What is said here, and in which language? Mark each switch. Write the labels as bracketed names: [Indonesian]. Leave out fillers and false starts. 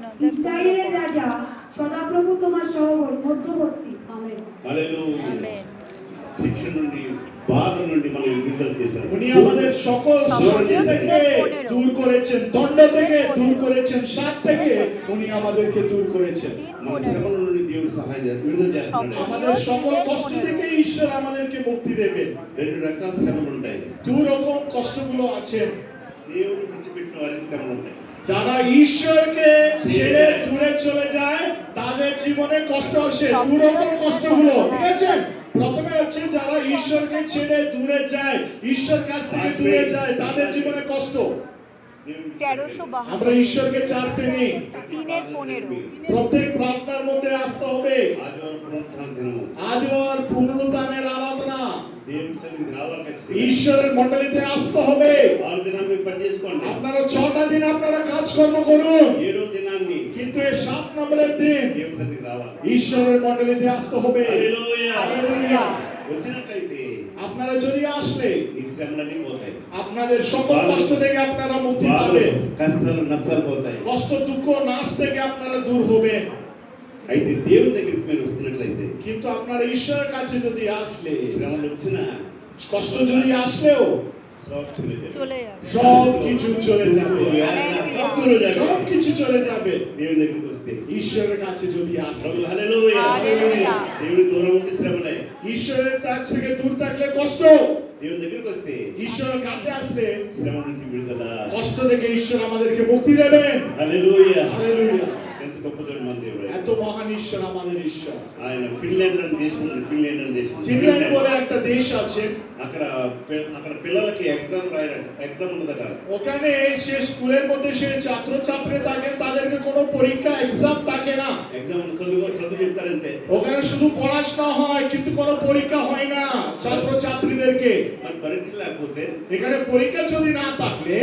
[Bangla] ইসরায়েলের রাজা সদাপ্রভু তোমার মধ্যবর্তী আমেন [Telugu] హల్లెలూయా [Bangla] আমেন [Telugu] శిక్ష నుండి బాధ నుండి మనం విడుదల చేశారు [Bangla] উনি আমাদের সকল শাস্তি থেকে দূর করেছেন দণ্ড থেকে দূর করেছেন শাপ থেকে উনি আমাদেরকে দূর করেছেন [Telugu] మన శ్రమల నుండి దేవుడు సహాయం చేస్తాడు విడుదల చేస్తున్నాడు [Bangla] আমাদের সকল কষ্ট থেকে ঈশ্বর আমাদেরকে মুক্তি দেবেন [Telugu] రెండు రకాల శ్రమలు ఉంటాయి [Bangla] দু রকম কষ্টগুলো আছে [Telugu] దేవుడు విడిచిపెట్టిన వారికి శ్రమలు ఉంటాయి [Bangla] যারা ঈশ্বরকে ছেড়ে দূরে চলে যায় তাদের জীবনে কষ্ট আসে দু রকম কষ্টগুলো ঠিক আছে প্রথমে হচ্ছে যারা ঈশ্বরকে ছেড়ে দূরে যায় ঈশ্বর কাছ থেকে দূরে যায় তাদের জীবনে কষ্ট [Telugu] దేవుడు 1352 [Bangla] আমরা ঈশ্বরকে চারতে নেই 3:15 প্রত্যেক প্রার্থনার মধ্যে আসতে হবে [Telugu] ఆదివారం పునరుత్థాన దినము [Bangla] আদিবার পুনরুত্থানের আরাধনা [Telugu] దేవుడి సన్నిధికి రావాలి ఖచ్చితంగా [Bangla] ঈশ্বরের মণ্ডলীতে আসতে হবে [Telugu] 6 దినాలు మీరు పని చేసుకోండి [Bangla] আপনারা 6টা দিন আপনারা কাজকর্ম করুন [Telugu] 7వ దినాన్ని [Bangla] কিন্তু এই 7 নম্বরের দিন [Telugu] దేవుడి సన్నిధికి రావాలి [Bangla] ঈশ্বরের মণ্ডলীতে আসতে হবে [Telugu] హల్లెలూయా [Bangla] হালেলুয়া [Telugu] వచ్చినట్లయితే [Bangla] আপনারা যদি আসলে [Telugu] ఈ శ్రమలన్నీ పోతాయి [Bangla] আপনাদের সকল কষ্ট থেকে আপনারা মুক্তি [Telugu] బాధలు [Bangla] পাবেন [Telugu] కష్టాలు నష్టాలు పోతాయి [Bangla] কষ্ট দুঃখ নাশ থেকে আপনারা দূর হবেন [Telugu] అయితే దేవుని దగ్గరికి మీరు వస్తున్నట్లయితే [Bangla] কিন্তু আপনারা ঈশ্বরের কাছে যদি আসলে [Telugu] శ్రమలు వచ్చినా [Bangla] কষ্ট যদি আসলেও সব চলে যাবে চলে যাবে সব কিছু চলে যাবে সব দূরে যাবে সব কিছু চলে যাবে [Telugu] దేవుని దగ్గరికి వస్తే [Bangla] ঈশ্বরের কাছে যদি আসলে [Telugu] ప్రభు హల్లెలూయా హల్లెలూయా దేవుని దూరం ఉంటే శ్రమలే [Bangla] ঈশ্বরের কাছ থেকে দূর থাকলে কষ্ট [Telugu] దేవుని దగ్గరికి వస్తే [Bangla] ঈশ্বরের কাছে আসলে [Telugu] శ్రమ నుంచి విడుదల [Bangla] কষ্ট থেকে ঈশ্বর আমাদেরকে মুক্তি দেবেন [Telugu] హల్లెలూయా [Bangla] হালেলুয়া [Telugu] ఎంత గొప్ప దేవుడు మన దేవుడు [Bangla] এত মহান ঈশ্বর আমাদের ঈশ্বর [Telugu] ఆయన ఫిన్లాండ్ అనే దేశం ఉంది ఫిన్లాండ్ అనే దేశం [Bangla] ফিনল্যান্ড বলে একটা দেশ আছে [Telugu] అక్కడ అక్కడ పిల్లలకి ఎగ్జామ్ రాయాలంట ఎగ్జామ్ ఉన్నదట [Bangla] ওখানে সে স্কুলের মধ্যে সে ছাত্রছাত্রী থাকেন তাদেরকে কোনো পরীক্ষা এক্সাম থাকে না [Telugu] ఎగ్జామ్ చదువు చెప్తారంతే [Bangla] ওখানে শুধু পড়াশোনা হয় কিন্তু কোনো পরীক্ষা হয় না ছাত্রছাত্রীদেরকে [Telugu] మరి పరీక్ష లేకపోతే [Bangla] এখানে পরীক্ষা যদি না থাকলে